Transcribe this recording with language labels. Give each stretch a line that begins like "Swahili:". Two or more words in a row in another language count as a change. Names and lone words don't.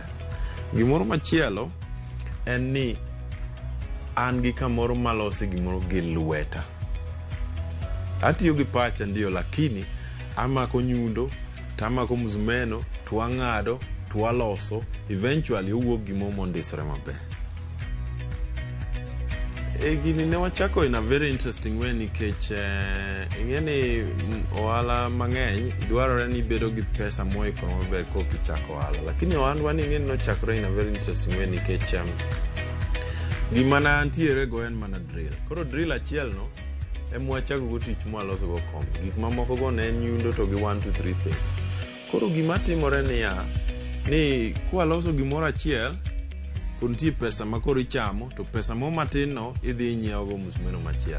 Luo (Kenya and Tanzania): Gimoro machielo en ni an gi kamoro malose gimoro gi lweta. Atiyo gi pacha
Swahili: ndio lakini
Luo (Kenya and Tanzania): amako nyundo, tamako mzumeno, tuang'ado, tualoso, eventually owuok gimo mondisore maber. Gini ne wachako
English: in a very interesting way
Luo (Kenya and Tanzania): nikech ing'eni ohala mang'eny dwarore ni bedo gi pesa moikore maber kokichako ohala. Lakini ohandwa ni ing'eni nochakore
English: in a very interesting way
Luo (Kenya and Tanzania): nikech gima na antiere go en mana drill. Koro drill achiel no emwachako go tich mwaloso go kom. Gik mamoko go ne en nyundo to gi 1 2 3 things. Koro gima timore ni kwaloso gimoro achiel kunti pesa makoro ichamo to pesa mo matin no idhi nyiewo go musmeno machielo.